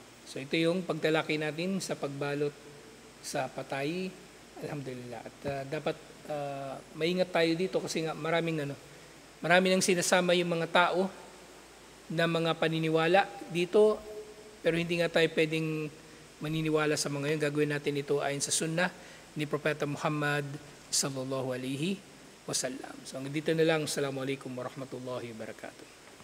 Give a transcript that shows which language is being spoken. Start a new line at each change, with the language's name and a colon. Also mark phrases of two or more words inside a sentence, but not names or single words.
Filipino: So ito yung pagtalakay natin sa pagbalot sa patay, alhamdulillah. At dapat maingat tayo dito kasi nga marami nang sinasama yung mga tao na mga paniniwala dito, pero hindi nga tayo pwedeng maniniwala sa mga yun. Gagawin natin ito ayon sa sunnah ni Propeta Muhammad
Arabic: صلى الله عليه وسلم.
Filipino: So hanggang dito na lang.
Arabic: السلام عليكم ورحمة الله وبركاته.